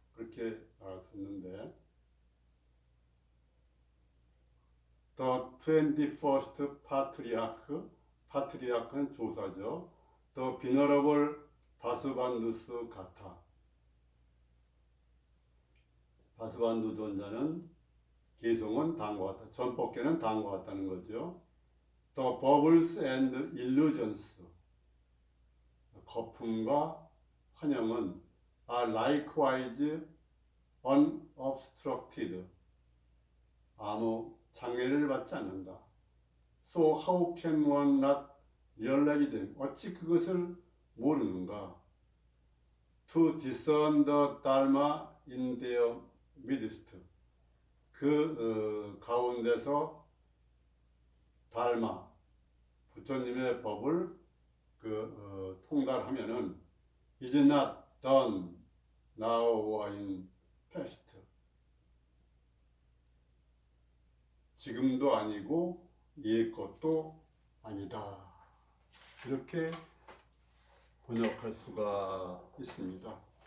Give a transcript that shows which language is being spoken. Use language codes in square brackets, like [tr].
[ko] 그렇게 알았었는데 [en] The 21st Patriarch, [ko] 파트리아크는 조사죠. [en] The Venerable 바스반두스 가타. [ko] 바스반두 존자는 개성은 다음과 같다. 전법계는 다음과 같다는 거죠. [en] The bubbles and illusions. [ko] 거품과 환영은 [en] are likewise unobstructed. [ko] 아무 장애를 받지 않는다. [en] So how can one not realize them? [ko] 어찌 그것을 모르는가? [en] To discern the Dharma in their midst. [ko] 그 가운데서 달마, 부처님의 법을 통달하면은 [en] is not done now or in past. [ko] 지금도 아니고 옛 것도 아니다. 이렇게 번역할 수가 있습니다.